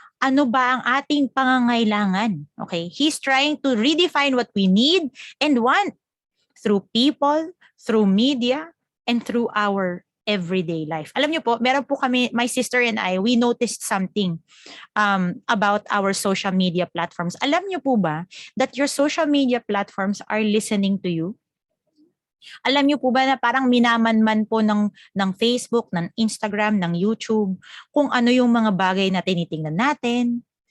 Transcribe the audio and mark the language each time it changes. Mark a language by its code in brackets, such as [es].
[tl] Ano ba ang ating pangangailangan? [en] Okay? He's trying to redefine what we need and want through people, through media, and through our everyday life. [tl] Alam niyo po, meron po kami, [en] my sister and I, we noticed something about our social media platforms. [tl] Alam niyo po ba [en] that your social media platforms are listening to you? [tl] Alam niyo po ba na parang minamanman po ng Facebook, ng Instagram, ng YouTube, kung ano yung mga bagay na tinitingnan natin.